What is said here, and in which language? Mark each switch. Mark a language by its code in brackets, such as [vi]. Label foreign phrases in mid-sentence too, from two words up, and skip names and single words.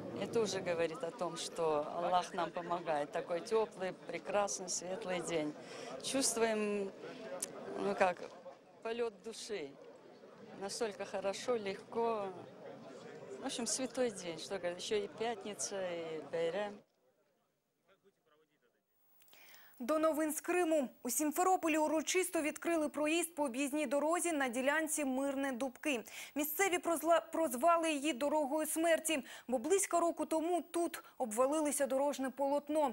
[ru] Это уже говорит о том, что Аллах нам помогает. Такой теплый, прекрасный, светлый день. Чувствуем, ну как, полет души. Настолько хорошо, легко. В общем, святой день. Что говорит, еще и пятница, и Байрам. [uk] До новин з Криму. У Сімферополі урочисто відкрили проїзд по об'їзній дорозі на ділянці Мирне-Дубки. Місцеві прозвали її «дорогою смерті», бо близько року тому тут обвалилося дорожне полотно.